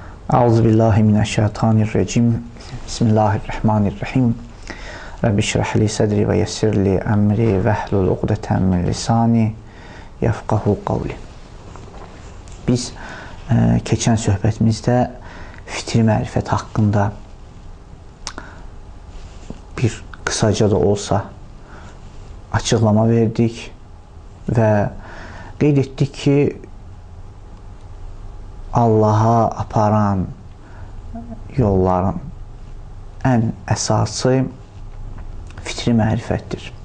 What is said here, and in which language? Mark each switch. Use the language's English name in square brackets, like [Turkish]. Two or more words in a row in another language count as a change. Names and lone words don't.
[Arabic] أعوذ بالله من الشيطان الرجيم. بسم الله الرحمن الرحيم. رب اشرح لي صدري ويسر لي أمري واحلل عقدة من لساني يفقهوا قولي. [Azerbaijani] Biz keçən söhbətimizdə fitri mərifət haqqında bir kısaca da olsa açıqlama verdik və qeyd etdik ki, Allaha aparan yolların ən əsası fitri mərifətdir.